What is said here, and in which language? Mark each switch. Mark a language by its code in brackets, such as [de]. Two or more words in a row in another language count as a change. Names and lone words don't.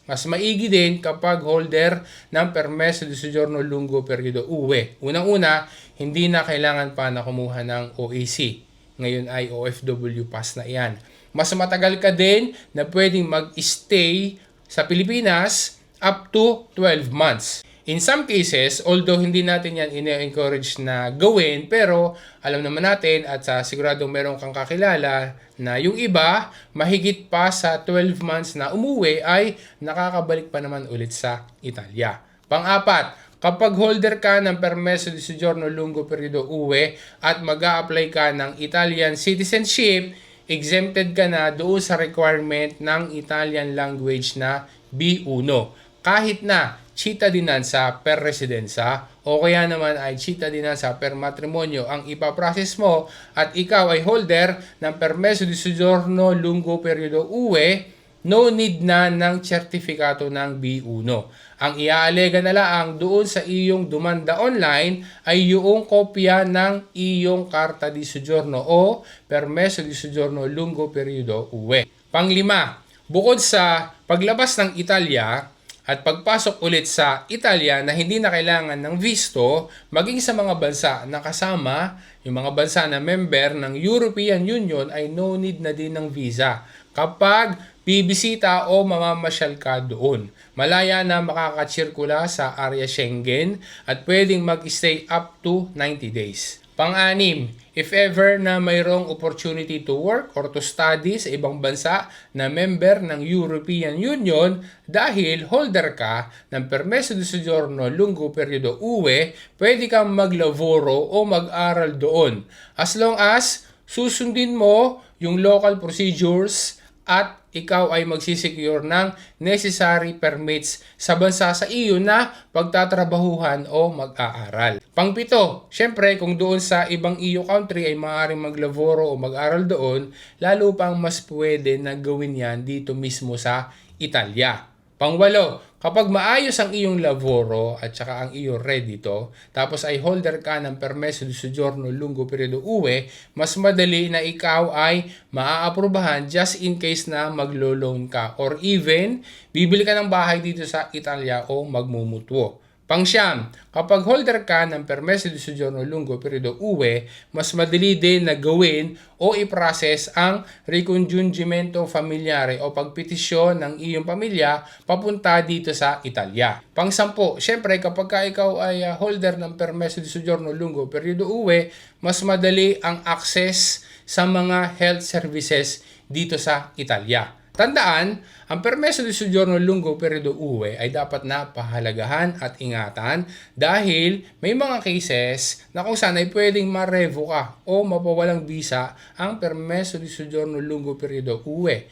[tl] Mas maigi din kapag holder ng [it] Permeso di Soggiorno Lungo Periodo UE. [tl] Unang-una, hindi na kailangan pa na kumuha ng OAC. Ngayon ay OFW pass na iyan. Mas matagal ka din na pwedeng mag-stay sa Pilipinas [en] up to 12 months. In some cases, although [tl] hindi natin yan ine-encourage na gawin, pero alam naman natin at siguradong meron kang kakilala na yung iba, mahigit pa sa 12 months na umuwi ay nakakabalik pa naman ulit sa Italia. Pang-apat, kapag holder ka ng [it] Permeso di Soggiorno Lungo Periodo UE [tl] at mag-a-apply ka ng [en] Italian citizenship, [tl] exempted ka na doon sa requirement ng [en] Italian language [tl] na B1. Kahit na [it] cittadinanza per residenza [tl] o kaya naman ay [it] cittadinanza per matrimonio [tl] ang ipaprocess mo at ikaw ay holder ng [it] Permeso di Soggiorno Lungo Periodo UE, [en] no need [tl] na ng sertifikato ng B1. Ang iaalega na lang doon sa iyong dumanda online ay yung kopya ng iyong [it] Carta di Soggiorno [tl] o [it] Permeso di Soggiorno Lungo Periodo UE. [tl] Panglima, bukod sa paglabas ng Italia, at pagpasok ulit sa Italia na hindi na kailangan ng visto, maging sa mga bansa na kasama, yung mga bansa na member ng European Union ay [en] no need [tl] na din ng visa kapag bibisita o mamamasyal ka doon. Malaya na makakatsirkula sa area Schengen at pwedeng mag-stay up to 90 days. Pang-anim, [en] if ever [tl] na mayroong [en] opportunity to work or to study [tl] sa ibang bansa na member ng European Union dahil holder ka ng [it] Permeso de Soggiorno Lungo Periodo UE, [tl] pwede kang maglaboro o mag-aral doon. [en] As long as [tl] susundin mo yung [en] local procedures [tl] at ikaw ay magsisecure ng [en] necessary permits [tl] sa bansa sa iyo na pagtatrabahuhan o mag-aaral. Pangpito, syempre kung doon sa ibang EU country ay maaaring maglaboro o mag-aral doon, lalo pang mas pwede na gawin yan dito mismo sa Italia. Pangwalo, kapag maayos ang iyong laboro at saka ang iyong redito, tapos ay holder ka ng [it] Permeso de Soggiorno Lungo Periodo UE, [tl] mas madali na ikaw ay maaaprubahan [en] just in case [tl] na maglo-loan ka [en] or even [tl] bibili ka ng bahay dito sa Italia o magmumutwo. Pangsyam, kapag holder ka ng [it] Permeso de Soggiorno Lungo Periodo UE, [tl] mas madali din na gawin o i-process ang [it] ricongiungimento familiare [tl] o pagpetisyon ng iyong pamilya papunta dito sa Italia. Pangsampu, syempre kapag ikaw ay holder ng [it] Permeso de Soggiorno Lungo Periodo UE, [tl] mas madali ang access sa mga [en] health services [tl] dito sa Italia. Tandaan, ang [it] Permeso de Soggiorno Lungo Periodo UE [tl] ay dapat na pahalagahan at ingatan dahil may mga cases na kung saan ay pwedeng ma-revoke o mapawalang visa ang [it] Permeso de Soggiorno Lungo Periodo UE.